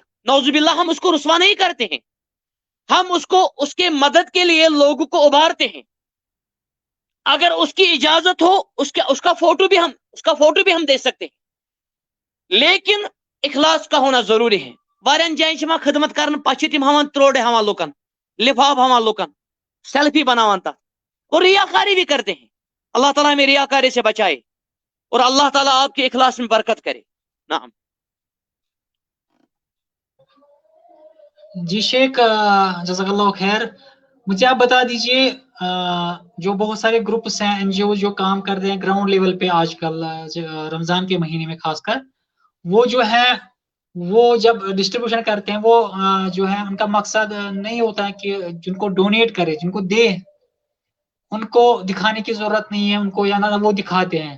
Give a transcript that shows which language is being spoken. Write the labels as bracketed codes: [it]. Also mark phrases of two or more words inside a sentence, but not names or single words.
[hi] नौजुबिल्लाह, हम उसको रुस्वा नहीं करते हैं, हम उसको उसके मदद के लिए लोगों को उभारते हैं। अगर उसकी इजाजत हो उसका फोटो भी हम दे सकते हैं, लेकिन इखलास का होना जरूरी है। [ks] वारियन जायन खिदमत कर पा तिम हवान त्रोड़ हवान लुकन, लिफाफ हवान लुकन, सेल्फी बनावान तथ, [hi] وہ रियाकारी भी करते हैं. अल्लाह ताला हमें रियाकारी से बचाए और अल्लाह ताला आपके इखलास में बरकत करे. नाम. जी शेख, [ar] جزاك الله خير, [hi] मुझे आप बता दीजिए, जो बहुत सारे ग्रुप्स हैं, एनजीओ जो काम कर रहे हैं [en] ground level [hi] पे आजकल, रमजान के महीने में खासकर, वो जो है वो जब डिस्ट्रीब्यूशन करते हैं, वो जो है उनका मकसद नहीं होता है कि जिनको डोनेट करे, जिनको दे, उनको दिखाने की जरूरत नहीं है उनको, या ना वो दिखाते हैं.